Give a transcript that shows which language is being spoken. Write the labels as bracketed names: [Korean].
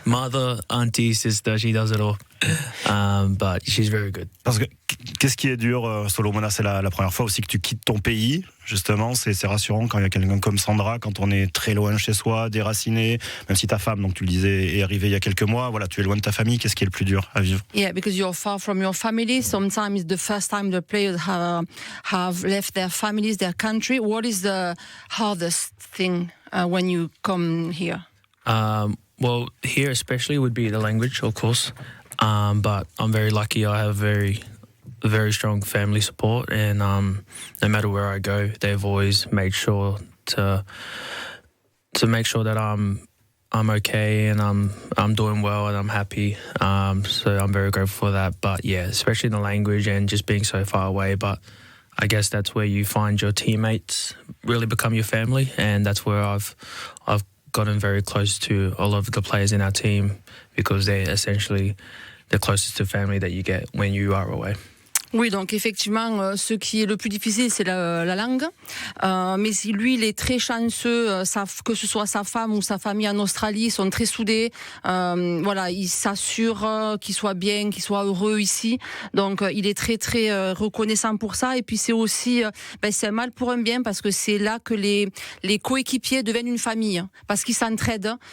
[English] Mother, auntie, sister, she does it all. But she's very good. [French] Parce que qu'est-ce qui est dur, Solomona, c'est la première fois aussi que tu quittes ton pays. Justement, c'est rassurant quand il y a quelqu'un comme Sandra, quand on est très loin de chez soi, déraciné, même si ta femme, donc tu le disais, est arrivée il y a quelques mois, voilà, tu es loin de ta famille. Qu'est-ce qui est le plus dur à vivre? [English] Yeah, because you're far from your family. Sometimes it's the first time the players have left their families, their country. What is the hardest thing when you come here? Well, here especially would be the language, of course. But I'm very lucky. I have very strong family support, and no matter where I go, they've always made sure to make sure that I'm okay and I'm doing well and I'm happy. So I'm very grateful for that. But yeah, especially the language and just being so far away. But I guess that's where you find your teammates really become your family, and that's where I've gotten very close to all of the players in our team, because they're essentially the closest to family that you get when you are away. [French] Oui, donc effectivement, ce qui est le plus difficile, c'est la langue. Mais si lui, il est très chanceux, que ce soit sa femme ou sa famille en Australie, ils sont très soudés. Il s'assure qu'il soit bien, qu'il soit heureux ici. Donc, il est très très reconnaissant pour ça. Et puis c'est aussi, c'est un mal pour un bien, parce que c'est là que les coéquipiers deviennent une famille, parce qu'ils s'entraident.